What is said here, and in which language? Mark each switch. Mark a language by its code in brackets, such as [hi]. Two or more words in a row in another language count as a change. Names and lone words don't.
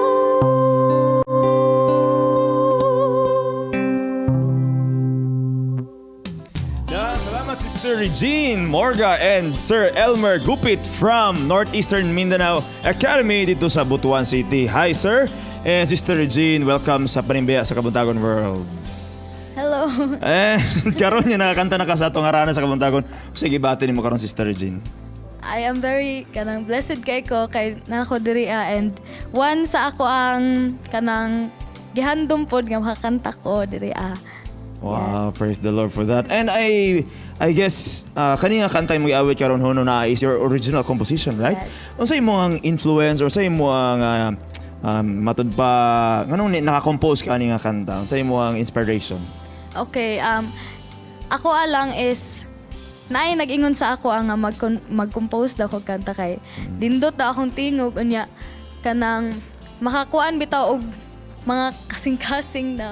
[ceb] Salamat Sister Regine Morga and Sir Elmer Gupit from Northeastern Mindanao Academy dito sa Butuan City. Hi Sir and Sister Regine, welcome sa Panimbeya sa Kabuntagon World. Hello. Karon nga nakakanta na ka sa atong aranan sa Kabuntagon. Sige, bati nimo karon Sister Regine. [en] I am very [ceb] kanang blessed kay ko kay nako diri and one sa ako ang kanang gihandom pod nga makakanta ko diri. [en] Wow, praise the Lord for that. And I guess [ceb] kanina kanta mo giawit karon hono na [en] is your original composition, right? [ceb] Yes. Unsa imo ang influence or sa imo ang matud pa nganong naka-compose ka ani nga kanta? Unsa imo ang inspiration? Okay, ako alang is naay nag-ingon sa ako ang mag-compose daw ko kanta kay dindot daw akong tingog unya kanang makakuan bitaw og mga kasing-kasing na.